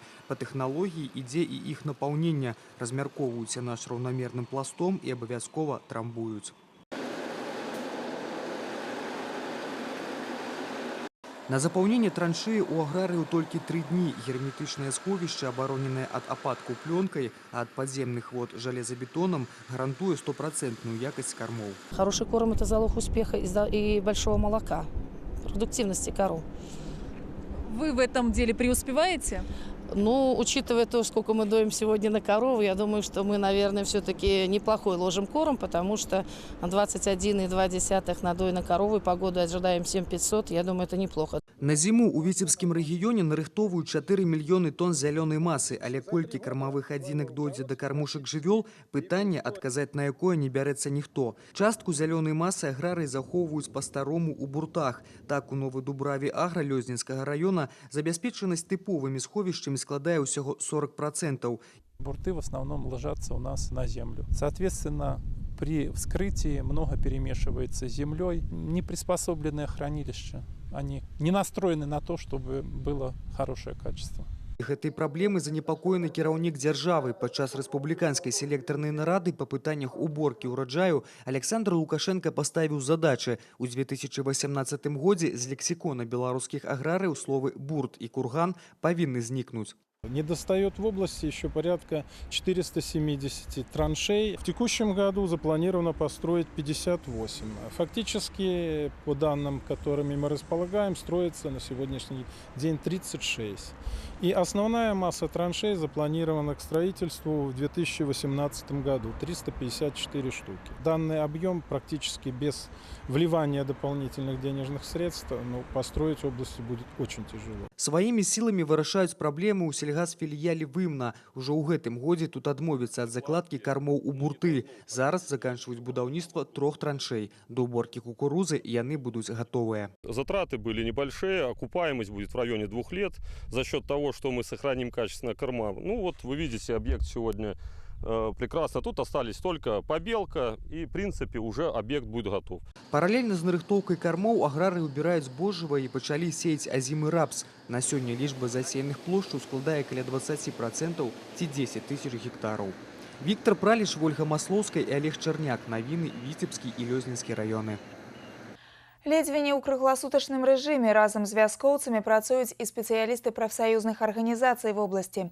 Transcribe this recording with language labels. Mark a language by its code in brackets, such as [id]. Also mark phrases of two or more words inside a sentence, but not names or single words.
[be] Па тэхналогіі ідзе і іх напаўнення. Размяркоўваюць наш раўнамерным пластом і абавязкова трамбуюць. На запаўненне траншеі ў аграрыяў толькі 3 дні. Герметычнае сховішча, абароненае ад ападкаў плёнкай, а ад падземных вод жалезабетонам, гарантуе 100% якасць кормов. [ru] Хороший корм – это залог успеха и большого молока, продуктивности коров. Вы в этом деле преуспеваете? Ну, учитывая то, сколько мы доим сегодня на корову, я думаю, что мы, наверное, все-таки неплохой ложим корм, потому что 21,2 надой на корову и погоду ожидаем 7500, я думаю, это неплохо. [be] На зіму у Віцебскім рэгіёне нарыхтоўваюць 4 мільёны тонн зялёнай масы, але колькі кармавых адзінак дойдзе да кармушак жывёл, пытанне, адказаць на якое не бярэцца ніхто. Частку зялёнай масы аграрыі захоўваюць па-старому ў буртах. Так, у Новай Дубраве Агра Лёзнінскага раёна забяспечанасць тыповымі сховішчамі складае ўсяго 40%. [ru] Бурты в основном ложатся у нас на землю. Соответственно, при вскрытии много перемешивается с землей. Неприспособленное хранилище. Они не настроены на то, чтобы было хорошее качество. [be] Гэтай праблемы занепакоены кіраўнік дзяржавы. Падчас рэспубліканскай селектарнай нарады па пытаннях уборкі ўраджаю Александр Лукашенко паставіў задачы. У 2018 годзе з лексікона беларускіх аграрыяў словы «бурт» и «курган» павінны знікнуць. [ru] Недостает в области еще порядка 470 траншей. В текущем году запланировано построить 58. Фактически, по данным, которыми мы располагаем, строится на сегодняшний день 36. И основная масса траншей запланирована к строительству в 2018 году – 354 штуки. Данный объем практически без вливания дополнительных денежных средств, но построить область будет очень тяжело. [be] Сваімі сіламі вырашаюць праблемы ў сельгасфіліяле Вымна. Ужо ў гэтым годзе тут адмовяцца ад закладкі кармоў у бурты. Зараз заканчиваюць будаўніцтва 3 траншей. До уборки кукурузы яны будуць готовыя. [ru] Затраты были небольшие, окупаемость будет в районе 2 лет за счет того, что мы сохраним качественное корма. Ну вот вы видите, объект сегодня прекрасно. Тут остались только побелка, и в принципе уже объект будет готов. [be] Параллельно з нарыхтоўкай кармоў аграрыі убіраюць збожжава і пачалі сеяць азімы рапс. На сёння лічба засеяных плошчаў складае каля 20% ці 10 тысяч гектараў. Віктор Праліш, Ольга Маслоўская і Олег Чарняк. Навіны Віцебскі і Лёзнінскі раёны. Ледзьве не ў кругласутачным рэжыме разам з вяскоўцамі працуюць і спецыялісты прафсаюзных арганізацый в обласці.